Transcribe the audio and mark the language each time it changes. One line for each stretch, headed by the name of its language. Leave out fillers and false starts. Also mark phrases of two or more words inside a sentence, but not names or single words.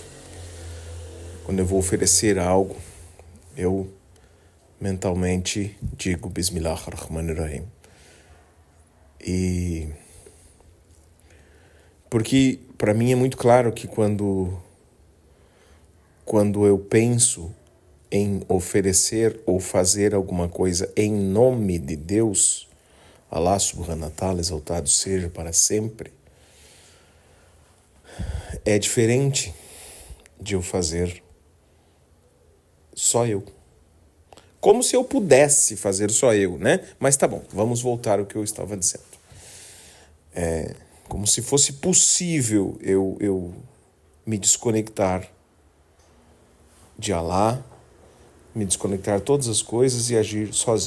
Portuguese: Quando eu vou oferecer algo, eu mentalmente digo
Arabic: بسم الله الرحمن الرحيم.
Portuguese: E porque para mim é muito claro que quando eu penso em oferecer ou fazer alguma coisa em nome de Deus,
Arabic: الله سبحانه وتعالى,
Portuguese: exaltado seja para sempre, é diferente de eu fazer só eu. Como se eu pudesse fazer só eu, né? Mas tá bom, vamos voltar ao que eu estava dizendo. Como se fosse possível eu me desconectar de Allah, me desconectar de todas as coisas e agir sozinho.